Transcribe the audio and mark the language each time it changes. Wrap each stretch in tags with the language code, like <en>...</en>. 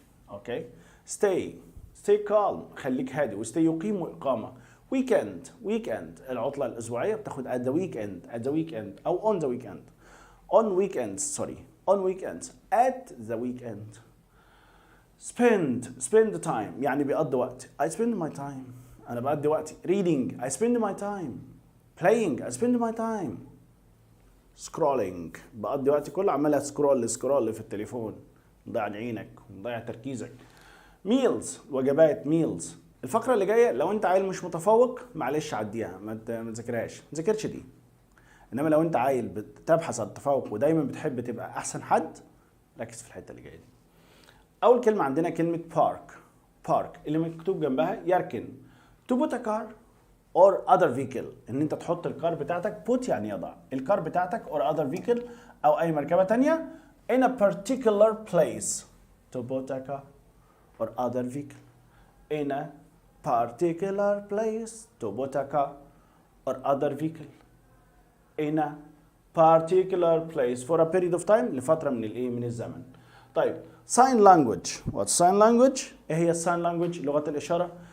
<ar>اوكي.</ar> <en>stay calm</en> <ar>خليك هادي، وstay يقيم إقامة.</ar> <en>weekend</en> <ar>العطلة الأسبوعية</ar> <en>بتاخد at the weekend أو on the weekend. on weekends at the weekend.</en> <ar>spend time يعني بيقضي وقت.</ar> <en>I spend my time</en> <ar>أنا بقضي وقتي.</ar> <en>reading I spend my time. playing I spend my time.</en> <ar>scrolling بقضي وقتي كله عمال سكرول في التليفون، مضيع عينك ومضيع تركيزك.</ar> <en>meals وجبات meals.</en> <ar>الفقرة اللي جاية لو انت عيل مش متفوق معلش عديها، ما تذاكرهاش، ما تذاكرش دي. انما لو انت عيل بتبحث عن التفوق ودايما بتحب تبقى احسن حد، ركز في الحتة اللي جاية دي. اول كلمة عندنا كلمة park اللي مكتوب جنبها يركن.</ar> <en>to put a car or other vehicle</en> <ar>ان انت تحط الكار بتاعتك. put يعني يضع الكار بتاعتك or other vehicle او اي مركبة تانية</ar> <en>in a particular place. to put a car or other vehicle in a particular place. to put a car or other vehicle in a particular place for a period of time</en> <ar>لفترة من الزمن.</ar> <en>طيب sign language. what's sign language؟ ايه هي sign language؟</en> <ar>لغة الإشارة.</ar>